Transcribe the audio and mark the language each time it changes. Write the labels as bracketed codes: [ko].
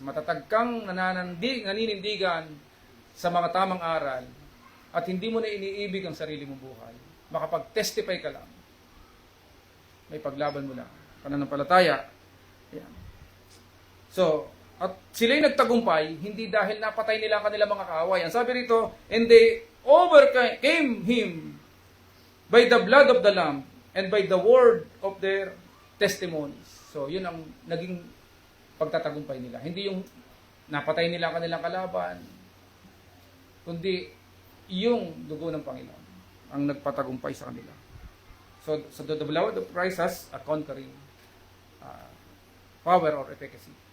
[tl] Matatag kang naninindigan sa mga tamang aral at hindi mo na iniibig ang sarili mong buhay. Makapag-testify ka lang. May paglaban mo lang. Pananampalataya. Yan. So, at sila'y nagtagumpay, hindi dahil napatay nila ang kanilang mga kaaway. Ang sabi rito, [en] and they overcame him by the blood of the Lamb and by the word of their testimonies. [tl] So, yun ang naging pagtatagumpay nila. Hindi yung napatay nila ang kanilang kalaban, kundi yung dugo ng Panginoon ang nagpatagumpay sa kanila. [en] So the blood of Christ has a conquering power or efficacy.